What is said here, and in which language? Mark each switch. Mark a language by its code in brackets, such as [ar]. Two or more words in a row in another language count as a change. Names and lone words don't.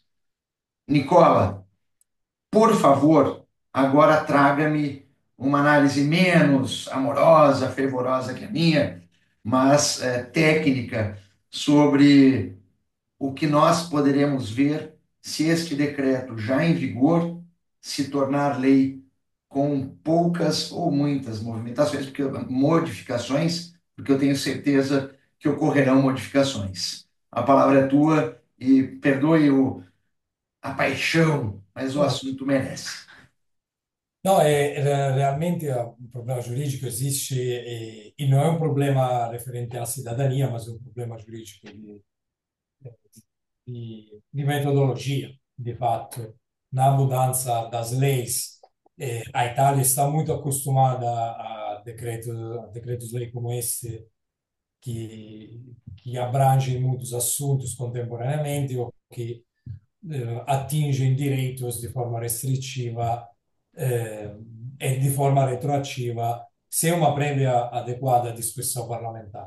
[pt] Nicola, por favor, agora traga-me uma análise menos amorosa, fervorosa que a minha, mas técnica sobre o que nós poderemos ver se este decreto já em vigor se tornar lei com poucas ou muitas movimentações, modificações, porque eu tenho certeza que ocorrerão modificações. A palavra é tua e perdoe a paixão, mas o [it] No, [pt] assunto merece. [it] no, realmente un problema giuridico esiste e non è un problema referente alla cidadania, ma è un problema giuridico di metodologia, di fatto. [pt] Na mudança das leis, a Itália está muito acostumada a decretos-lei como este, que abrangem muitos assuntos contemporaneamente ou que atingem direitos de forma restritiva e [it] di forma retroattiva [pt] sem uma prévia adequada discussão parlamentar.